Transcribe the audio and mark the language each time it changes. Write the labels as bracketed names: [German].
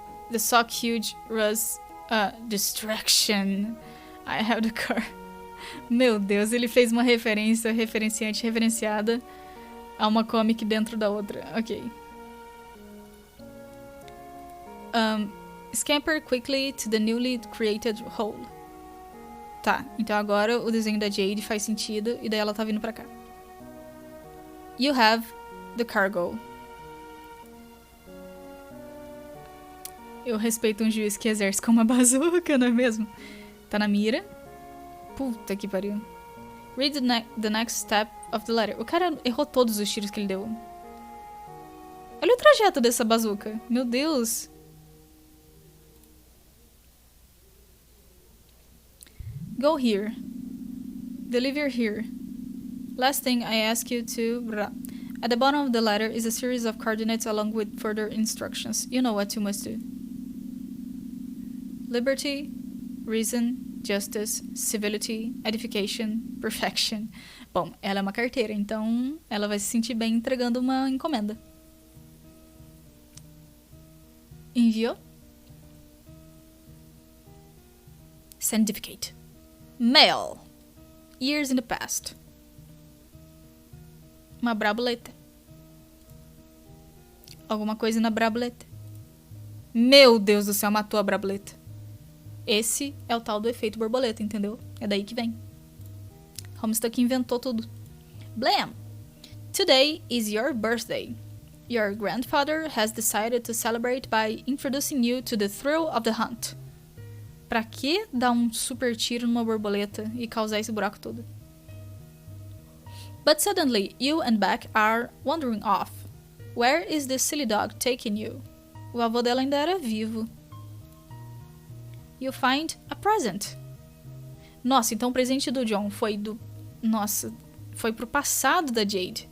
[English] The sock huge was a distraction. I have the car. [Portuguese] Meu Deus, ele fez uma referência referenciante referenciada a uma comic dentro da outra. Ok. [English] Scamper quickly to the newly created hole. [Portuguese] Tá, então agora o desenho da Jade faz sentido e daí ela tá vindo pra cá. [English] You have the cargo. [Portuguese] Eu respeito um juiz que exerce com uma bazuca, não é mesmo? Tá na mira. Puta que pariu. [English] Read the next step of the letter. [Portuguese] O cara errou todos os tiros que ele deu. Olha o trajeto dessa bazuca. Meu Deus. [English] Go here. Deliver here. Last thing I ask you to... Blah. At the bottom of the letter is a series of coordinates along with further instructions. You know what you must do. Liberty, reason, justice, civility, edification, perfection. [Portuguese] Bom, ela é uma carteira, então ela vai se sentir bem entregando uma encomenda. Enviou. [English] Certificate. Mail. Years in the past. [Portuguese] Uma braboleta. Alguma coisa na braboleta. Meu Deus do céu, matou a braboleta. Esse é o tal do efeito borboleta, entendeu? É daí que vem. Homestuck inventou tudo. [English] Blam! Today is your birthday. Your grandfather has decided to celebrate by introducing you to the thrill of the hunt. [Portuguese] Pra que dar um super tiro numa borboleta e causar esse buraco todo? [English] But suddenly, you and Beck are wandering off. Where is this silly dog taking you? [Portuguese] O avô dela ainda era vivo. [English] You find a present. [Portuguese] Nossa, então o presente do John foi do... Nossa, foi pro passado da Jade.